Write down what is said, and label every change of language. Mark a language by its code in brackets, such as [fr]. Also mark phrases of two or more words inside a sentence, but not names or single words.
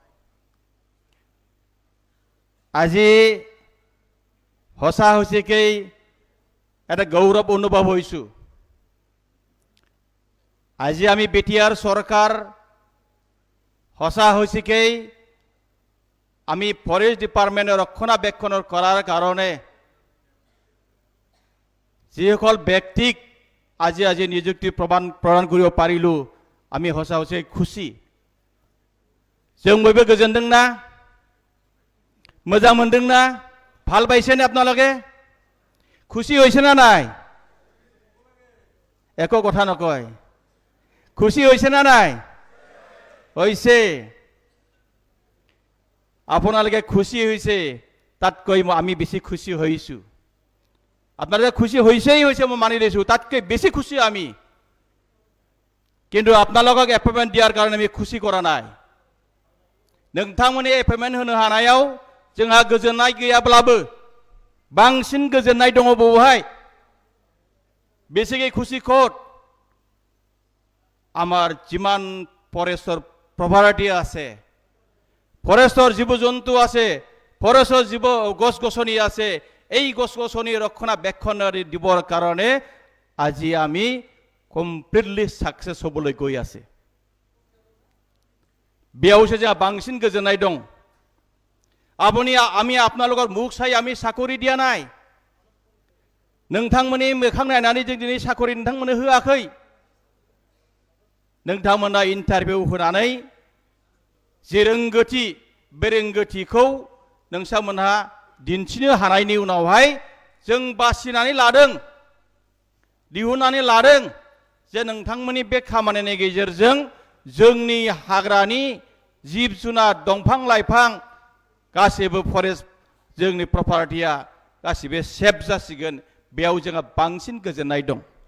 [as] আজি সঁচা হৈছেকেই এটা গৌৰৱ অনুভৱ হৈছোঁ আজি আমি বিটিআৰ চৰকাৰ সঁচা হৈছেকেই আমি ফৰেষ্ট ডিপাৰ্টমেণ্টৰ ৰক্ষণাবেক্ষণ কৰাৰ কাৰণে যিসকল ব্যক্তিক আজি নিযুক্তি প্ৰদান কৰিব পাৰিলোঁ আমি সঁচা হৈছে খুশি [brx] जों बयबो गोजोनदोंना मोजां मोनदोंना [as] ভাল পাইছেনে আপোনালোকে খুশি হৈছে না নাই একো কথা নকয় খুশি হৈছে না নাই হৈছে আপোনালোকে খুশি হৈছে তাতকৈ আমি বেছি খুশি হৈছোঁ আপোনালোকে খুশি হৈছেই হৈছে মই মানি লৈছোঁ তাতকৈ বেছি খুশি আমি কিন্তু আপোনালোকক এপইণ্টমেণ্ট দিয়াৰ কাৰণে আমি খুশি কৰা নাই [brx] नोंथांमोननि एपइन्टमेन्ट होनो हानायाव जोंहा गोजोननाय गैयाब्लाबो बांसिन गोजोननाय दङ बहाय बेसिकली खुशी खोट [as] আমার যিমান ফৰেষ্টৰ প্ৰভাৰিটী আছে ফরেষ্টৰ জীৱ জন্তু আছে ফরেষ্টৰ জীৱ গছ গছনি আছে এই গছ গছনি ৰক্ষণাবেক্ষণ দিবৰ কাৰণে আজি আমি কমপ্লিটলি সাকসেস হ'বলৈ গৈ আছে [brx] बेयावसो जोंहा बांसिन गोजोननाय दं [as] আমি আপোনালোকৰ মুখ চাই আমি চাকৰি দিয়া নাই [brx] नोंथांमोननि मोखां नायनानै जों दिनै साकरि नोंथांमोननो होआखै नोंथांमोना इन्टारभिउ होनानै जे रोंगौथि बे रोंगौथिखौ नोंथांमोनहा दिन्थिनो हानायनि उनावहाय जों बासिनानै लादों दिहुननानै लादों जे नोंथांमोननि बे खामानिनि गेजेरजों जोंनि हाग्रानि जिब जुनार दंफां लाइफां गासैबो फरेस्ट जोंनि प्रपार्टिया गासैबो सेफ जासिगोन बेयाव जोंहा बांसिन गोजोननाय दं